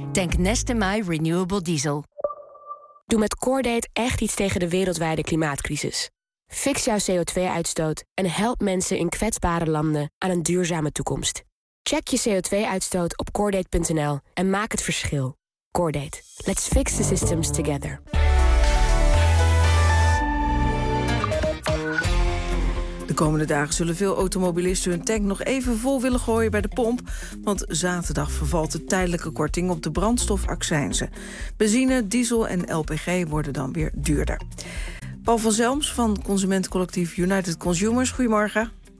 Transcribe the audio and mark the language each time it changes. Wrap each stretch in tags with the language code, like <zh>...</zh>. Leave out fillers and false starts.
<nl>Tank Neste-MY Renewable Diesel. Doe met CoreDate echt iets tegen de wereldwijde klimaatcrisis. Fix jouw CO2-uitstoot en help mensen in kwetsbare landen aan een duurzame toekomst. Check je CO2-uitstoot op CoreDate.nl en maak het verschil. CoreDate.</nl> <en>Let's fix the systems together.</en> <nl>De komende dagen zullen veel automobilisten hun tank nog even vol willen gooien bij de pomp. Want zaterdag vervalt de tijdelijke korting op de brandstofaccijnzen. Benzine, diesel en LPG worden dan weer duurder. Paul van Zelms van consumentencollectief United Consumers, goedemorgen.</nl>